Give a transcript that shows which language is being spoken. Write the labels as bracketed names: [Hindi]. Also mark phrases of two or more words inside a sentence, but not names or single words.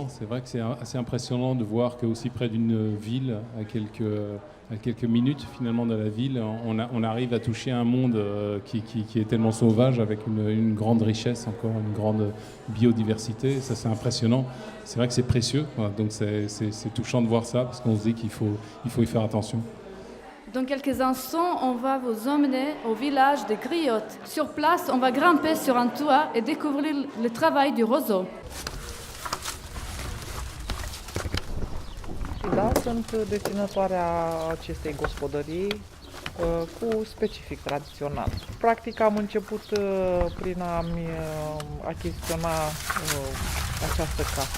[French] C'est vrai que c'est assez impressionnant de voir qu'aussi près d'une ville, à quelques minutes finalement de la ville, on arrive à toucher un monde qui est tellement sauvage, avec une grande richesse, encore une grande biodiversité. Ça, c'est impressionnant. C'est vrai que c'est précieux, quoi. Donc c'est touchant de voir ça, parce qu'on se dit qu'il faut y faire attention. Dans quelques instants, on va vous emmener au village de Griotte. Sur place, on va grimper sur un toit et découvrir le travail du roseau. [Romanian] Da, sunt deținătoarea acestei gospodării cu specific tradițional. Practic am început prin a-mi achiziționa această casă.